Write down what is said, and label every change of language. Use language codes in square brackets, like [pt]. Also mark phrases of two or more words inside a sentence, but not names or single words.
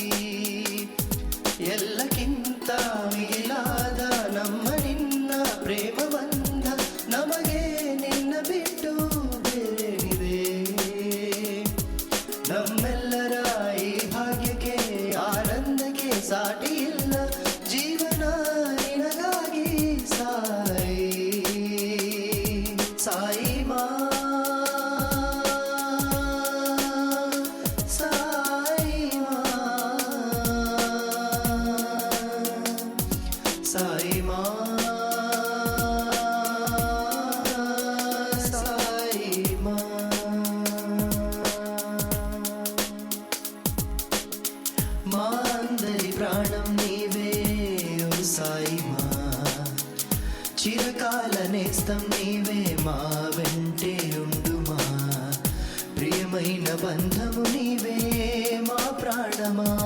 [kn] ಎಲ್ಲಕ್ಕಿಂತ ಮಿಗಿಲಾದ ನಮ್ಮ ನಿನ್ನ ಪ್ರೇಮ ಬಂಧ ನಮಗೆ ನಿನ್ನ ಬಿಟ್ಟು ಬೇರೇನಿದೆ ನಮ್ಮೆಲ್ಲರ ಈ ಭಾಗ್ಯಕ್ಕೆ ಆನಂದಕ್ಕೆ ಸಾಟಿ ಇಲ್ಲ ಜೀವನ ನಿನಗಾಗಿ ಸಾಯಿ ಸಾಯಿ ಮಾ ಸಾಯಿ ಮಾ ಸಾಯಿ ಮಾ [te] సాయి మా మా అందరి ప్రాణం నీవే ఓ సాయి మా చిరకాల నేస్తం నీవే మా వెంటే ఉండుమా ప్రియమైన బంధము నీవే మా ప్రాణమా